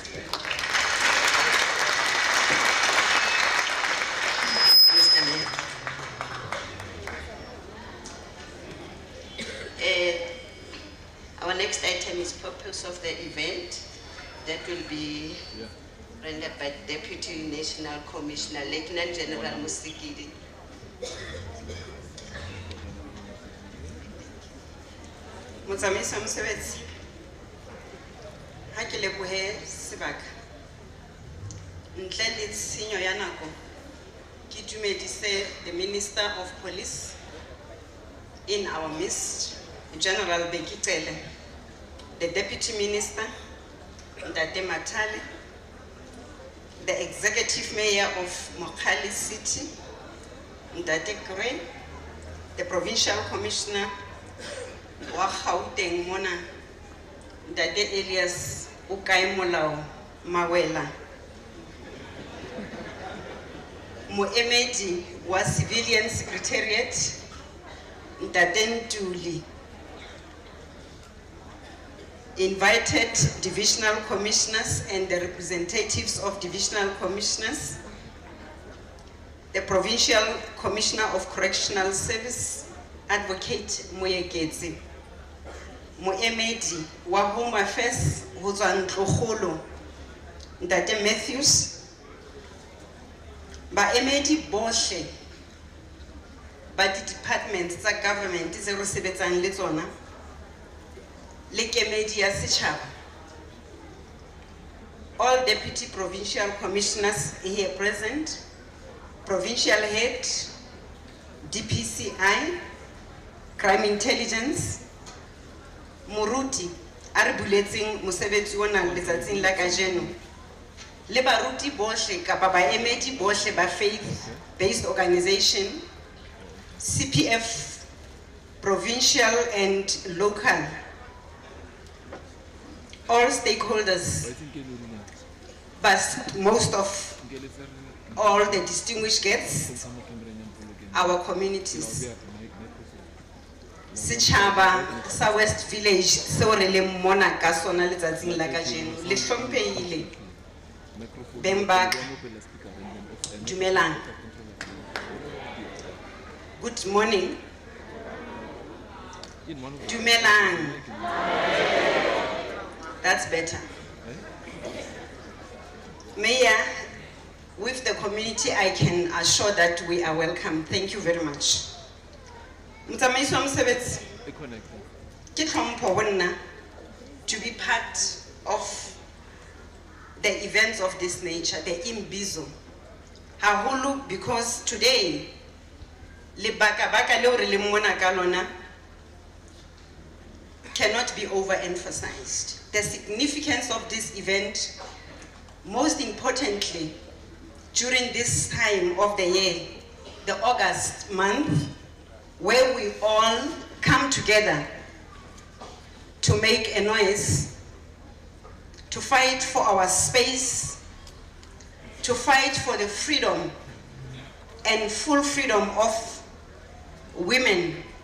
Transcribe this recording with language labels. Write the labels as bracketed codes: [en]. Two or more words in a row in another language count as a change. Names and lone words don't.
[en] Mr. Mayor. Our next item is purpose of the event. That will be rendered by Deputy National Commissioner, Lieutenant General Musikidi. [st] Motsamaiso wa mosebetsi, ha ke lebohe sebaka ntle le tshenyo ya nako, ke dumedise [en] the Minister of Police in our midst, General Bekitele, the Deputy Minister, Ndate Matale, the Executive Mayor of Mogale City, Ndate Gray, the Provincial Commissioner [st] wa Gauteng mona, [en] Ndate Elias Ukaimolao Mawela, [st] Moemedi wa Civilian Secretariat, Ndate Ntuli, [en] invited divisional commissioners and the representatives of divisional commissioners, the Provincial Commissioner of Correctional Service, [st] Advocate Moyeketsi, Moemedi wa Home Affairs ho tswa Ntlokgolo, Ntate Matthews, baemedi bohle ba di-departments tsa government tse re sebetsang le tsona, le kemedi ya setjhaba, [en] all deputy provincial commissioners here present, provincial head, DPCI, crime intelligence, [st] Muruti, a re buletseng mosebetsi ona letsatsing la kajeno, le baruti bohle kapa baemedi bohle ba [en] faith-based organization, CPF, provincial and local, all stakeholders, but most of all the distinguished guests, our communities. [st] Setjhaba sa West Village seo re leng mona ka sona letsatsing la kajeno le hlomphehile. Beng ba ka, dumelang. [en] Good morning. Dumelang. That's better. Mayor, with the community, I can assure that we are welcome. Thank you very much. [st] Mtsamaiso wa mosebetsi, ke hlompho ho nna [en] to be part of the events of this nature, the Imbizo. Haholo because today, [st] lebaka-baka leo re leng mona ka lona [en] cannot be overemphasized. The significance of this event, most importantly, during this time of the year, the August month, where we all come together to make a noise, to fight for our space, to fight for the freedom and full freedom of women,